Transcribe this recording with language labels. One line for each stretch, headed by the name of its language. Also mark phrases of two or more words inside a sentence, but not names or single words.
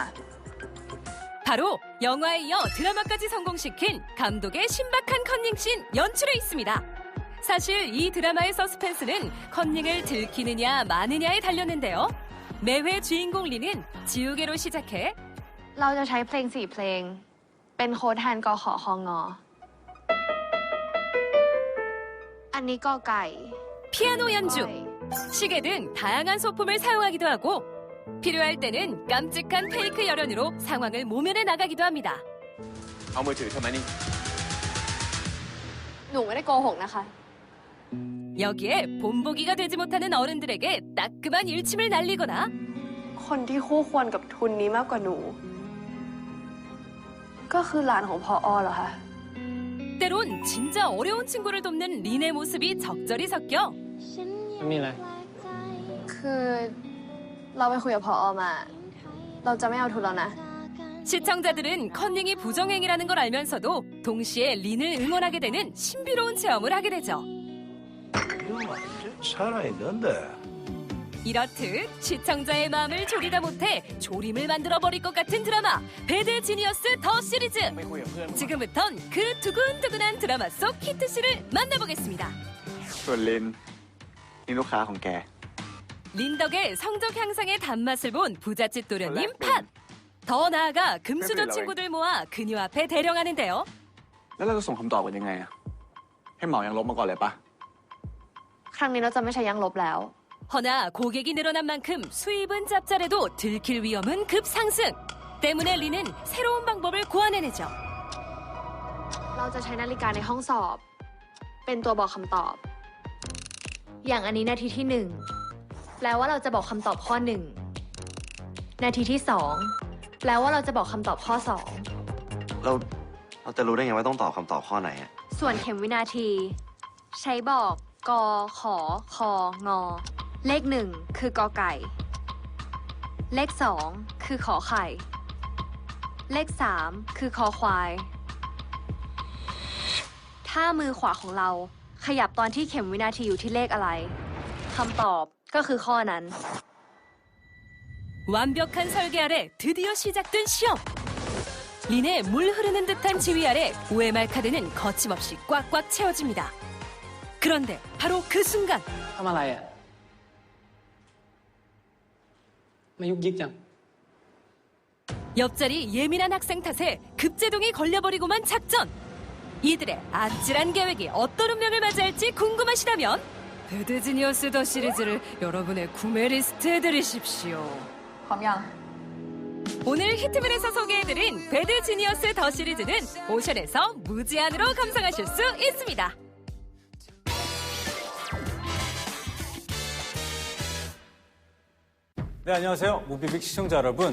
Korean: 바로 영화에 이어 드라마까지 성공시킨 감독의 신박한 컨닝씬 연출에 있습니다. 사실 이 드라마의 서스펜스는 컨닝을 들키느냐 마느냐에 달렸는데요. 매회 주인공 리는 지우개로 시작해
Thai: เราจะใช้เพลง4 เพลง เป็นโค้ดแทนกขคงอันนี้กไก่
Korean: 피아노 연주, 시계 등 다양한 소품을 사용하기도 하고 필요할 때는 깜찍한 페이크 열연으로 상황을 모면해 나가기도 합니다.
Thai: เอามือถือเธอมานี่ หนูไม่ได้โกหกนะคะ
Korean: 여기에 본보기가 되지 못하는 어른들에게 따끔한 일침을 날리거나
Thai: คนที่คู่ควรกับทุนนี้มากกว่าหนู ก็คือหลานของพอเหรอคะ
Korean: 때론 진짜 어려운 친구를 돕는 린의 모습이 적절히 섞여
Thai: ไม่มีอะไร คือเราไปคุยกับพอมา เราจะไม่เอาทุนแล้วนะ
Korean: 시청자들은 컨닝이 부정행위라는 걸 알면서도 동시에 린을 응원하게 되는 신비로운 체험을 하게 되죠. 살아있는데. 이렇듯 시청자의 마음을 졸이다 못해 조림을 만들어버릴 것 같은 드라마 배드 지니어스 더 시리즈. 지금부턴 그 두근두근한 드라마 속 히트씨를 만나보겠습니다.
Thai: ส่วนลินนี่ลูกค้าของแก
Korean: 린 덕의 성적 향상의 단맛을 본 부잣집 도련님 팟! 더 나아가 금수저 친구들 모아 그녀 앞에 대령하는데요.
Thai: แล้วเราจะส่งคำตอบกันยังไงอะให้เหมายังลบมาก่อนเลยปะ ครั้งนี้เราจะไม่ใช้ยังลบแล้ว
Korean: 허나 고객이 늘어난 만큼 수입은 짭짤해도 들킬 위험은 급상승. 때문에 리는 새로운 방법을 고안해내죠.
Thai: เราจะใช้นาฬิกาในห้องสอบ เป็นตัวบอกคำตอบ อย่างอันนี้นาทีที่ 1 แปลว่าเราจะบอกคำตอบข้อ 1 นาทีที่ 2 แปลว่าเราจะบอกคำตอบข้อ เราจะรู้ได้ไงว่าต้องตอบคำตอบข้อไหนอะ 2 ส่วนเข็มวินาที ใช้บอกกขคงเลข 1 คือกอไก่ เลข 2 คือขอไข่ เลข 3 คือคอควาย ถ้ามือขวาของเราขยับตอนที่เข็มวินาทีอยู่ที่เลขอะไรคำตอบก็คือข้อนั้น
Korean: 완벽한 설계 아래 드디어 시작된 시험. 린의 물 흐르는 듯한 지휘 아래 OMR 카드는 거침없이 꽉꽉 채워집니다. 그런데 바로 그 순간
Thai: ทำอะไรอ่ะมายุกยิกจัง
Korean: 옆자리 예민한 학생 탓에 급제동이 걸려버리고만 작전. 이들의 아찔한 계획이 어떤 운명을 맞이할지 궁금하시다면 배드 지니어스 더 시리즈를 여러분의 구매 리스트에 들이십시오.
Thai: พร้อมยัง
Korean: 오늘 히트맨에서 소개해드린 배드 지니어스 더 시리즈는 오션에서 무제한으로 감상하실 수 있습니다. 네, 안녕하세요. 무비빅 시청자 여러분.